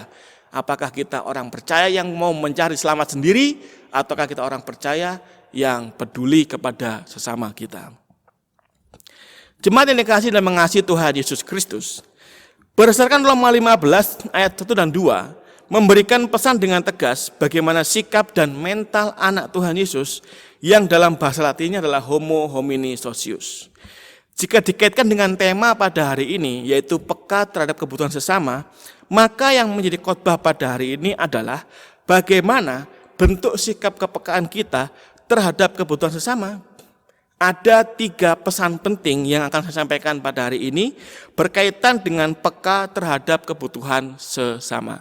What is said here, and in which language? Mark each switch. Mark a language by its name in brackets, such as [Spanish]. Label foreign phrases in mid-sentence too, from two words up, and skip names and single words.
[Indonesian] Apakah kita orang percaya yang mau mencari selamat sendiri, ataukah kita orang percaya yang peduli kepada sesama kita. Jemaat yang dikasihi dan mengasihi Tuhan Yesus Kristus, berdasarkan Roma 15 ayat 1 dan 2, memberikan pesan dengan tegas bagaimana sikap dan mental anak Tuhan Yesus yang dalam bahasa Latinnya adalah [Latin] homo homini socius. [Indonesian] Jika dikaitkan dengan tema pada hari ini, yaitu peka terhadap kebutuhan sesama, maka yang menjadi khotbah pada hari ini adalah bagaimana bentuk sikap kepekaan kita terhadap kebutuhan sesama. Ada 3 pesan penting yang akan saya sampaikan pada hari ini berkaitan dengan peka terhadap kebutuhan sesama.